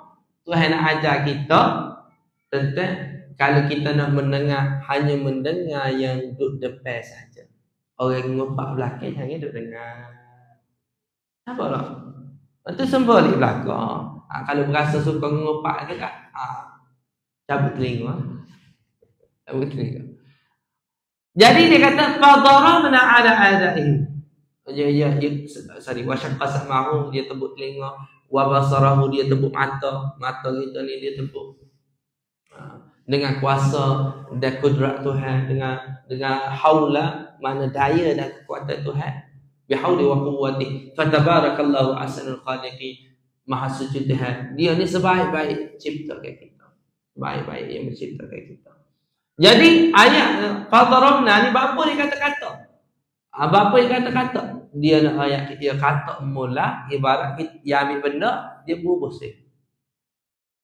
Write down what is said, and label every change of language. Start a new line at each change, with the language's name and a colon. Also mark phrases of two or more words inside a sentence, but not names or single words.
Malay: Tuhan nak ajar kita tentang kalau kita nak mendengar, hanya mendengar yang duduk depan saja. Orang ngopak belakang jangan duduk dengar. Apa lah? Itu sembalik belakang. Kalau berasa suka ngopak tu kan, cabut telinga. Cabut telinga. Jadi dia kata
Arabic: فضربنا على آذانهم. وشق سمعه,
Malay: dia tebuk telinga,
Arabic: وبصره,
Malay: dia tebuk mata kita ni dia tebuk. Dengan kuasa dan kudrat Tuhan, dengan haula, mana daya dan kekuatan Tuhan.
Arabic: بحوله وقوته فتبارك الله أحسن الخالقين.
Malay: Maha suci Tuhan. Dia ni sebaik-baik ciptakan kita. Baik-baik yang menciptakan kita. Jadi ayat fadarabna ni apa dia kata-kata? Apa dia kata-kata? Dia nak ayat dia kata mula ibarat dia ambil benda dia bubuh sikit.